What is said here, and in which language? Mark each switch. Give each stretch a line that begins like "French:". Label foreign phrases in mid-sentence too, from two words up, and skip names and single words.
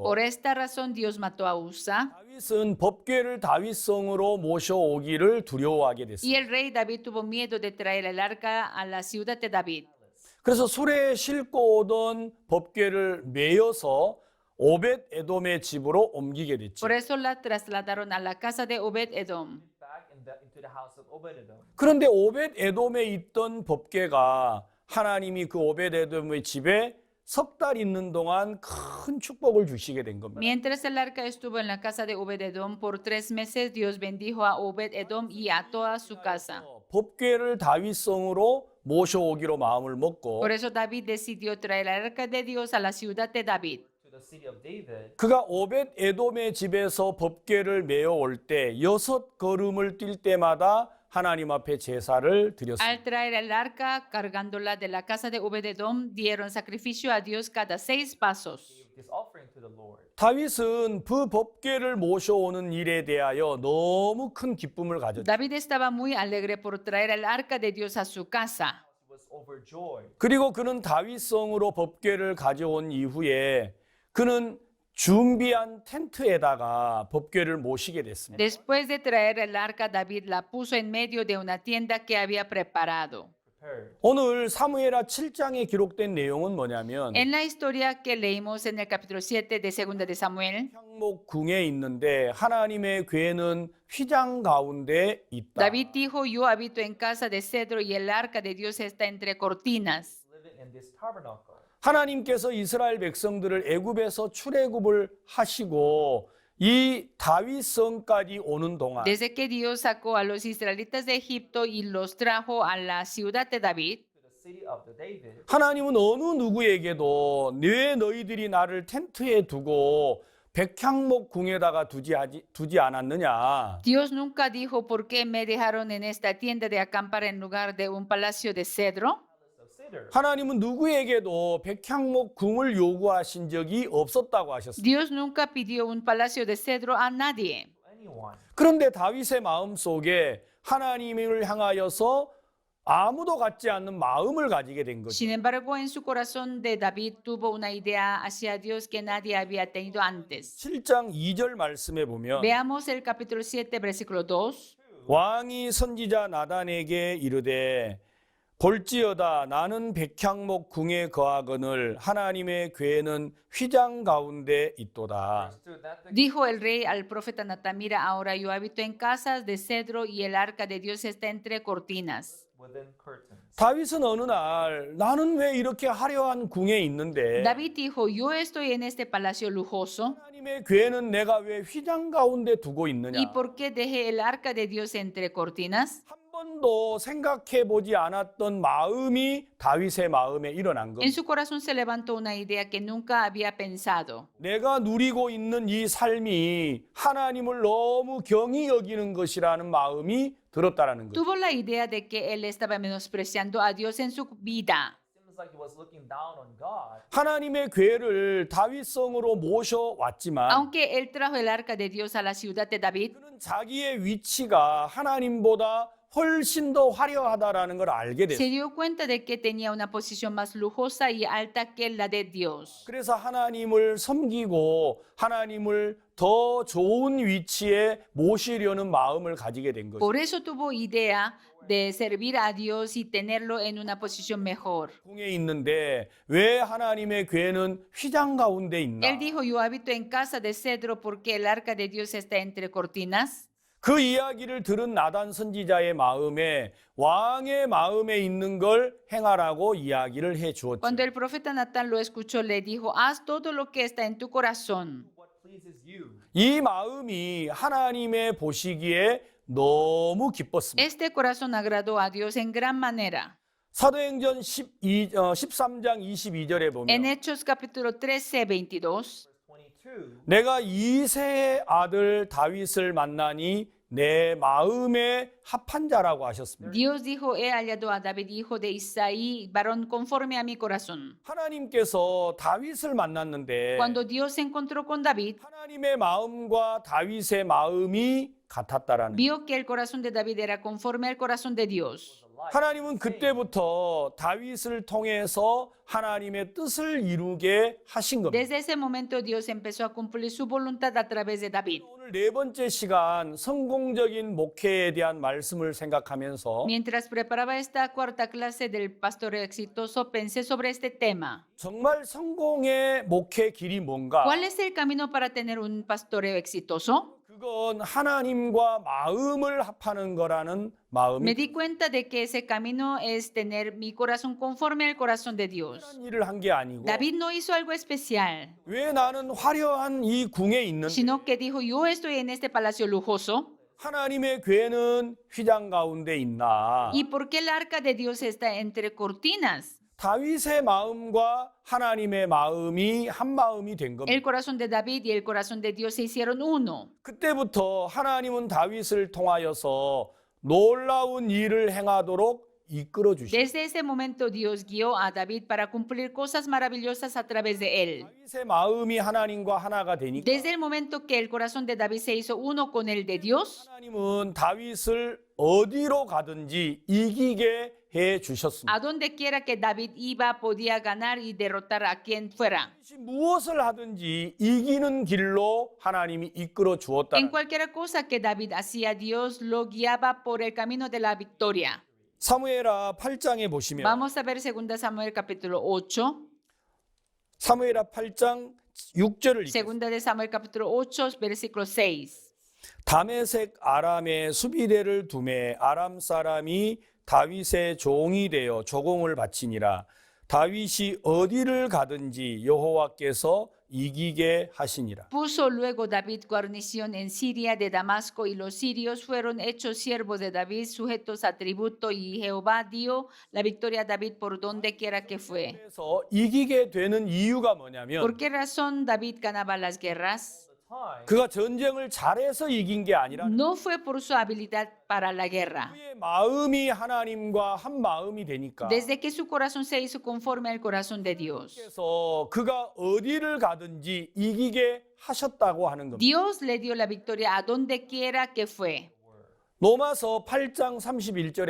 Spanish: Por esta razón Dios mató a Usa
Korean: 다윗은 법궤를 다윗성으로 모셔오기를 두려워하게
Spanish: y
Korean: 됐습니다.
Spanish: el rey David tuvo miedo de traer el arca a la ciudad de David.
Korean: 그래서 수레에 싣고 오던 법궤를 메어서 오벳 에돔의 집으로 옮기게 됐죠.
Spanish: Por eso la trasladaron a la casa de Obed Edom.
English: Back into the house of Obed-edom.
Korean: 그런데 오벳 에돔에 있던 법궤가 하나님이 그 오벳 에돔의 집에 석 달 있는 동안 큰 축복을 주시게 된 겁니다.
Spanish: Mientras el arca estuvo en la casa de Obed Edom por 3 meses, Dios bendijo a Obed Edom y a toda su casa.
Korean: 법궤를 다윗성으로 모셔오기로 마음을 먹고
Spanish: Por eso David decidió traer el arca de Dios a la ciudad de David.
English: To the city of David.
Korean: 그가 오벳 에돔의 집에서 법궤를 메어 올 때 6걸음을 뛸 때마다 하나님 앞에 제사를 드렸습니다.
Spanish: Al traer el arca, cargándola de la casa de Obed Edom, dieron sacrificio a Dios cada 6 pasos.
English: Gave this offering to the Lord.
Korean: 다윗은 그 법궤를 모셔오는 일에 대하여 너무 큰 기쁨을 가졌죠.
Spanish: David estaba muy alegre por traer el arca de Dios a su casa.
English: He was overjoyed.
Korean: 그리고 그는 다윗성으로 법궤를 가져온 이후에 그는 준비한 텐트에다가 법궤를 모시게 됐습니다.
Spanish: Después de traer el arca, David la puso en medio de una tienda que había preparado.
English: Prepared.
Korean: 오늘 사무엘하 7장에 기록된 내용은 뭐냐면
Spanish: En la historia que leímos en el capítulo 7 de 2 de Samuel,
Korean: 향목궁에 있는데 하나님의 궤는 휘장 가운데 있다.
Spanish: David dijo, yo habito en casa de cedro y el arca de Dios está entre cortinas.
English: Living in this tabernacle.
Korean: 하나님께서 이스라엘 백성들을 애굽에서 출애굽을 하시고 이 다윗성까지 오는 동안
Spanish: Desde que Dios sacó a los israelitas de Egipto y los trajo a la ciudad de David,
English: To the city of the David.
Korean: 하나님은 어느 누구에게도 왜 너희들이 나를 텐트에 두고 백향목 궁에다가 두지 않았느냐.
Spanish: Dios nunca dijo, ¿por qué me dejaron en esta tienda de acampar en lugar de un palacio de cedro?
English: Of cedar.
Korean: 하나님은 누구에게도 백향목 궁을 요구하신 적이 없었다고 하셨습니다.
Spanish: Dios nunca pidió un palacio de cedro a nadie.
English: Anyone.
Korean: 그런데 다윗의 마음 속에 하나님을 향하여서 아무도 갖지 않는 마음을 가지게 된 거죠.
Spanish: Sin embargo, en su corazón de David tuvo una idea hacia Dios que nadie había tenido antes.
Korean: 7장 2절 말씀에 보면
Spanish: Veamos el capítulo 7, versículo 2.
Korean: 왕이 선지자 나단에게 이르되 볼지어다 나는 백향목 궁에 거하거늘 하나님의 궤는 휘장 가운데 있도다.
English: Verse 2, that the
Spanish: Dijo el rey al profeta Natán, mira, ahora yo habito en casas de cedro y el arca de Dios está entre cortinas.
English: within curtains.
Korean: 다윗은 어느 날 나는 왜 이렇게 화려한 궁에 있는데
Spanish: David dijo, yo estoy en este palacio lujoso,
Korean: 하나님의 궤는 내가 왜 휘장 가운데 두고 있느냐.
Spanish: ¿y por qué dejé el arca de Dios entre cortinas?
Korean: 한 번도 생각해 보지 않았던 마음이 다윗의 마음에 일어난
Spanish: En
Korean: 겁니다.
Spanish: su corazón se levantó una idea que nunca había pensado.
Korean: 내가 누리고 있는 이 삶이 하나님을 너무 경히 여기는 것이라는 마음이 들었다라는 거죠.
Spanish: Tuvo la idea de que él estaba menospreciando a Dios en su vida.
English: Seems like he was looking down on God.
Korean: 하나님의 궤를 다윗성으로 모셔왔지만
Spanish: Aunque él trajo el arca de Dios a la ciudad de David,
Korean: 그는 자기의 위치가 하나님보다 훨씬 더 화려하다라는 걸 알게
Spanish: se
Korean: 됐어요.
Spanish: dio cuenta de que tenía una posición más lujosa y alta que la de Dios.
Korean: 그래서 하나님을 섬기고 하나님을 더 좋은 위치에 모시려는 마음을 가지게 된 거죠.
Spanish: Por eso tuvo idea de servir a Dios y tenerlo en una posición mejor.
Korean: 궁에 있는데 왜 하나님의 궤는 휘장 가운데 있나?
Spanish: Él dijo, yo habito en casa de cedro porque el arca de Dios está entre cortinas.
Korean: 그 이야기를 들은 나단 선지자의 마음에 왕의 마음에 있는 걸 행하라고 이야기를 해 주었죠.
Spanish: Cuando el profeta Natán lo escuchó, le dijo, haz todo lo que está en tu corazón.
English: What pleases you?
Korean: 이 마음이 하나님의 보시기에 너무 기뻤습니다.
Spanish: Este corazón agradó a Dios en gran manera.
Korean: 사도행전 13장 22절에
Spanish: En
Korean: 보면
Spanish: Hechos capítulo 13, 22, 22.
Korean: 내가 이새의 아들 다윗을 만나니 내 마음에 합한 자라고 하셨습니다.
Spanish: Dios dijo, he hallado a David, hijo de Isaí, varón conforme a mi corazón.
Korean: 하나님께서 다윗을 만났는데
Spanish: Cuando Dios se encontró con David,
Korean: 하나님의 마음과 다윗의 마음이 같았다라는 거예요.
Spanish: vio que el corazón de David era conforme al corazón de Dios.
Korean: 하나님은 그때부터 다윗을 통해서 하나님의 뜻을 이루게 하신 겁니다.
Spanish: Desde ese momento Dios empezó a cumplir su voluntad a través de David.
Korean: 오늘 네 번째 시간 성공적인 목회에 대한 말씀을 생각하면서
Spanish: Mientras preparaba esta cuarta clase del pastoreo exitoso, pensé sobre este tema.
Korean: 정말 성공의 목회 길이 뭔가?
Spanish: ¿Cuál es el camino para tener un pastoreo exitoso?
Korean: 그건 하나님과 마음을 합하는 거라는
Spanish: Me
Korean: 마음이
Spanish: di cuenta de que ese camino es tener mi corazón conforme al corazón de Dios.
Korean: 특별한 일을 한 게 아니고
Spanish: David no hizo algo especial,
Korean: 왜 나는 화려한 이 궁에 있는데
Spanish: sino que dijo, yo estoy en este palacio lujoso.
Korean: 하나님의 궤는 휘장 가운데 있나?
Spanish: ¿Y por qué el arca de Dios está entre cortinas?
Korean: 다윗의 마음과 하나님의 마음이 한 마음이 된 겁니다.
Spanish: El corazón de David y el corazón de Dios se hicieron uno.
Korean: 그때부터 하나님은 다윗을 통하여서 놀라운 일을 행하도록 이끌어 주시고
Spanish: Desde ese momento Dios guió a David para cumplir cosas maravillosas a través de él.
Korean: 다윗의 마음이 하나님과 하나가 되니까
Spanish: Desde el momento que el corazón de David se hizo uno con el de Dios,
Korean: 하나님은 다윗을 어디로 가든지 이기게 해 주셨습니다.
Spanish: a donde quiera que David iba podía ganar y derrotar a quien fuera.
Korean: 무엇을 하든지 이기는 길로 하나님이 이끌어
Spanish: En
Korean: 주었다는
Spanish: cualquier cosa que David hacía, Dios lo guiaba por el camino de la victoria.
Korean: 사무엘하 8장에 보시면
Spanish: Vamos a ver 2 Samuel capítulo 8.
Korean: 사무엘하 8장 6절을 읽겠습니다.
Spanish: 2 de Samuel capítulo 8, versículo 6.
Korean: 다메섹 아람에 수비대를 두매 아람 사람이 다윗의 종이 되어 조공을 바치니라. 다윗이 어디를 가든지 여호와께서 이기게 하시니라.
Spanish: Puso luego David guarnición en Siria de Damasco y los sirios fueron hechos siervos de David sujetos a tributo y Jehová dio la victoria a David por donde quiera que fue.
Korean: 그래서 이기게 되는 이유가 뭐냐면
Spanish: ¿Por qué razón David ganaba las guerras?
English: Time.
Korean: 그가 전쟁을 잘해서 이긴 게 아니라
Spanish: No fue por su habilidad para la guerra.
Korean: 그의 마음이 하나님과 한 마음이 되니까
Spanish: Desde que su corazón se hizo conforme al corazón de Dios.
Korean: 그래서 그가 어디를 가든지 이기게 하셨다고 하는 겁니다.
Spanish: Dios le dio la victoria a donde quiera que fue.
Korean: 로마서 8장 31절에